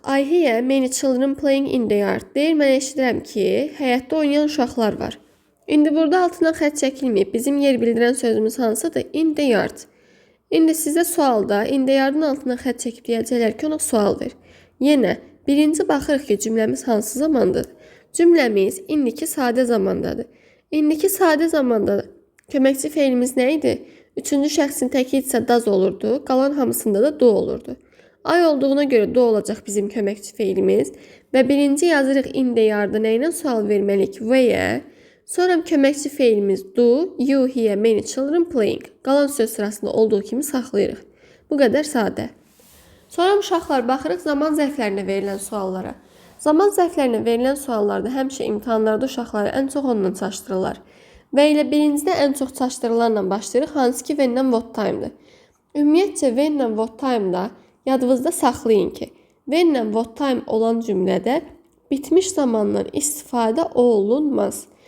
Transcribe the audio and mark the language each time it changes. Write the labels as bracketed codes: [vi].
[en] I hear many children playing in the yard. [az] Deyir, mən eşidirəm ki, həyətdə oynayan uşaqlar var. İndi burada altından xətt çəkilməyib. Bizim yer bildirən sözümüz hansıdır? [en] In the yard. [az] İndi sizə sualda in the yardın altından xətt çəkib deyəcəklər ki, ona sual ver. Yenə, birinci baxırıq ki, cümləmiz hansı zamandadır? Cümləmiz indiki sadə zamandadır. İndiki sadə zamandadır. Köməkçi feilimiz nə idi? Üçüncü şəxsin təki isə daz olurdu, qalan hamısında da do olurdu. Ay olduğuna görə do olacaq bizim köməkçi feilimiz və birinci yazırıq [en] in the yard'a [az] nə ilə sual verməliyik? [en] Where. [az] Sonra köməkçi feilimiz [en] do, you hear many children playing. [az] Qalan söz sırasında olduğu kimi saxlayırıq. Bu qədər sadə. Sonra uşaqlar baxırıq zaman zərflərinə verilən suallara. Zaman zərflərinə verilən suallarda həmişə imtahanlarda uşaqları ən çox onunla çaşdırırlar. Və elə birincidə ən çox çaşdırılarla başlayırıq, hansı ki when-lə what time-dır. Ümumiyyətcə when-lə what time-da yadınızda saxlayın ki, when-lə what time olan cümlədə bitmiş zamandan istifadə olunmaz.